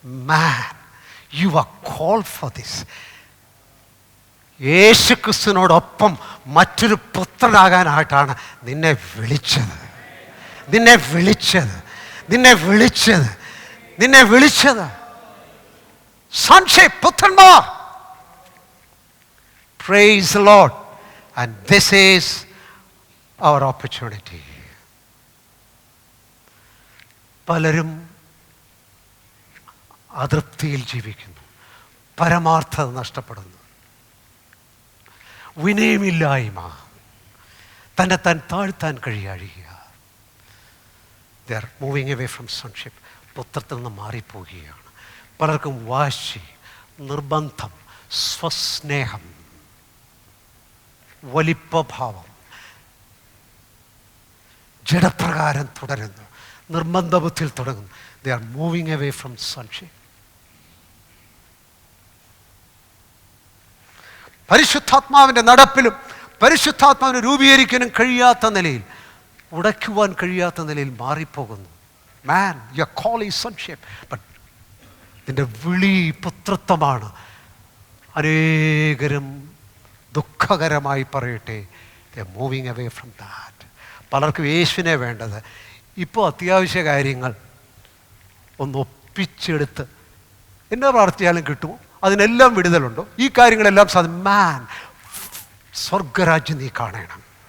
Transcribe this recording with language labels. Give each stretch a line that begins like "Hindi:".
English: Man, you are called for this.
Malayalam: യേശു ക്രിസ്തുവിനോടൊപ്പം മറ്റൊരു പുത്രനാകാനായിട്ടാണ് നിന്നെ വിളിച്ചത്. നിന്നെ വിളിച്ചത് നിന്നെ വിളിച്ചത് നിന്നെ വിളിച്ചത്. sonship, പുത്രന്മാർ.
English: Praise the Lord. And this is our opportunity.
Malayalam: പലരും അതൃപ്തിയിൽ ജീവിക്കുന്നു, പരമാർത്ഥത നഷ്ടപ്പെടുന്നു, വിനയമില്ലായ്മ, തന്നെ താൻ താഴ്ത്താൻ കഴിയുക.
English: They are moving away from sonship.
Malayalam: പുത്രത്തിൽ നിന്ന് മാറിപ്പോവുകയാണ്. പലർക്കും വാശി, നിർബന്ധം, സ്വസ്നേഹം, വലിപ്പഭാവം, ജഡപ്രകാരം തുടരുന്നു, നിർബന്ധബുദ്ധിയിൽ തുടങ്ങുന്നു.
English: They are moving away from sonship.
Malayalam: പരിശുദ്ധാത്മാവിൻ്റെ നടപ്പിലും പരിശുദ്ധാത്മാവിനെ രൂപീകരിക്കാനും കഴിയാത്ത നിലയിൽ, ഉടയ്ക്കുവാൻ കഴിയാത്ത നിലയിൽ മാറിപ്പോകുന്നു.
English: Man, your call is sonship.
Malayalam: But നിന്റെ വിളി പുത്രത്വമാണ്. അനേകരും ദുഃഖകരമായി പറയട്ടെ,
English: they are moving away from that.
Malayalam: പലർക്കും യേശുവിനെ വേണ്ടത്. ഇപ്പോൾ അത്യാവശ്യ കാര്യങ്ങൾ ഒന്ന് ഒപ്പിച്ചെടുത്ത് എന്നാ പ്രാർത്ഥിച്ചാലും കിട്ടുമോ? അതിനെല്ലാം വിടുതലുണ്ടോ? ഈ കാര്യങ്ങളെല്ലാം മാൻ, സ്വർഗരാജ്യം നീ കാണണം.